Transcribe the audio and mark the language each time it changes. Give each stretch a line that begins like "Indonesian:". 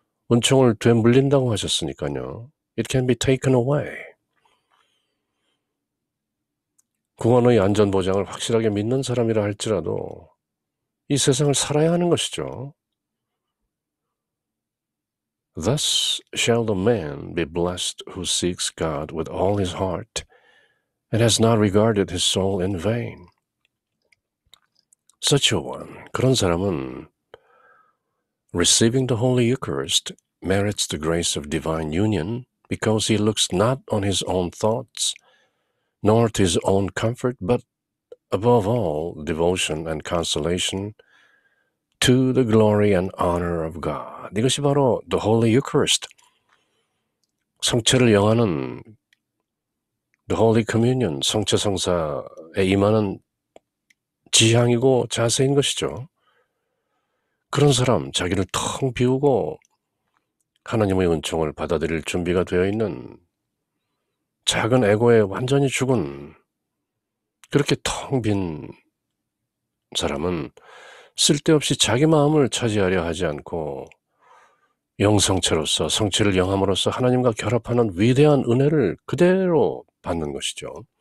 Korean: 은총을 되물린다고 하셨으니까요.
English: It can be taken away.
Korean: 구원의 안전보장을 확실하게 믿는 사람이라 할지라도 이 세상을 살아야 하는 것이죠.
English: Thus shall the man be blessed who seeks God with all his heart and has not regarded his soul in vain. Such a one,
Korean: 그런 사람은
English: receiving the Holy Eucharist merits the grace of divine union because he looks not on his own thoughts nor to his own comfort, but above all devotion and consolation to the glory and honor of God.
Korean: 이것이 바로
English: the Holy Eucharist,
Korean: 성체를 영하는
English: the Holy Communion,
Korean: 성체성사에 임하는 지향이고 자세인 것이죠. 그런 사람, 자기를 텅 비우고 하나님의 은총을 받아들일 준비가 되어 있는 작은 에고에 완전히 죽은 그렇게 텅 빈 사람은 쓸데없이 자기 마음을 차지하려 하지 않고 영성체로서 성체를 영함으로써 하나님과 결합하는 위대한 은혜를 그대로 받는 것이죠.